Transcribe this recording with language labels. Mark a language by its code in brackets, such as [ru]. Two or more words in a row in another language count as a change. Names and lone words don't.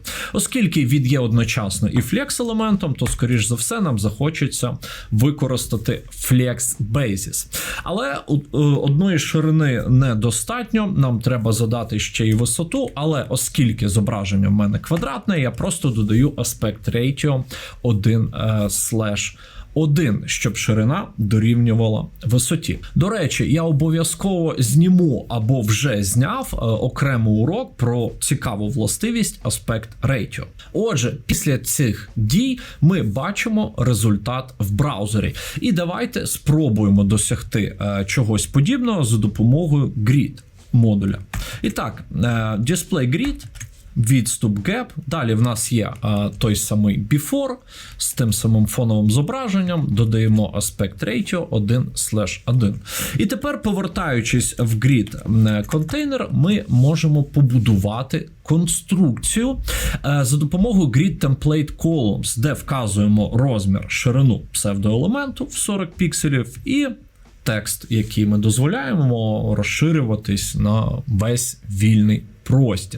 [uk] Оскільки він є одночасно і Flex елементом, то, скоріш за все, нам захочеться використати [en] Flex Basis. [uk] Але одної ширини недостатньо, нам треба задати ще й висоту, але оскільки зображення в мене квадратне, я просто додаю [en] aspect ratio [uk] 1/1, щоб ширина дорівнювала висоті. До речі, я обов'язково зніму або вже зняв окремий урок про цікаву властивість [en] Aspect Ratio. [uk] Отже, після цих дій ми бачимо результат в браузері. І давайте спробуємо досягти чогось подібного за допомогою Grid модуля. І так, [en] Display Grid, [uk] відступ gap, далі в нас є той самий before з тим самим фоновим зображенням, додаємо [en] aspect ratio [uk] 1/1. І тепер, повертаючись в Grid контейнер, ми можемо побудувати конструкцію за допомогою [en] Grid Template Columns, [uk] де вказуємо розмір, ширину псевдоелементу в 40 пікселів і текст, який ми дозволяємо розширюватись на весь вільний простір.